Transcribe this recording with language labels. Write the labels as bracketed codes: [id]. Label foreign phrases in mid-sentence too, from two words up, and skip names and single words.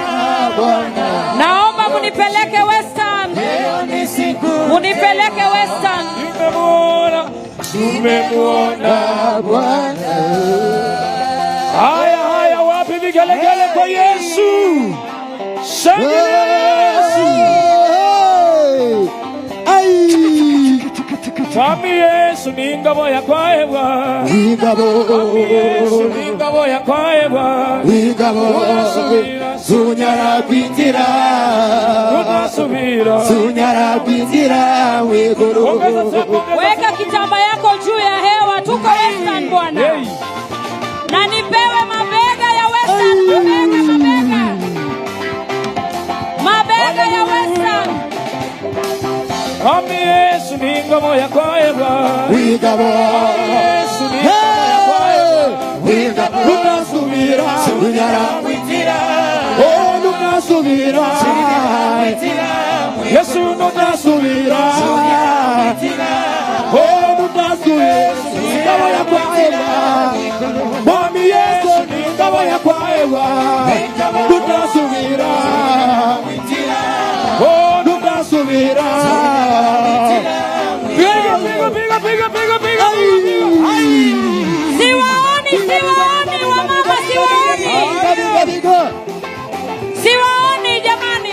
[sw] Naomba munipeleke Western. Leo ni siku. Munipeleke Western. Tumemwona Bwana. Haya, wapi vigelegele kwa Yesu? Shangilia Yesu. [luy] Mwami Yesu ni ngabo ya kwaewa. Ingabo. Ni ngabo ya kwaewa. Ingabo. Sunyara kwinjira. [sw] Tunasubira. [luy] Sunyara kwinjira wegoro. [sw] Weka kitamba yako juu ya hewa, tuko Western Bwana. Na nipewe mabega ya Western, mabega ya Western. [luy] Mwami Yesu ni ngabo ya kwaewa. Ingabo. Yesu ni ngabo ya kwaewa. Ingabo. Tunasubira. Sunyara kwinjira. [sw] Oh, tunasubira. Yesu tunasubira. [luy] Oh, tunasubira. Ngabo ya kwaewa. Mwami Yesu ni ngabo ya kwaewa. [sw] Tunasubira. Oh, tunasubira. Piga. Siwaoni wamama, siwaoni jamani.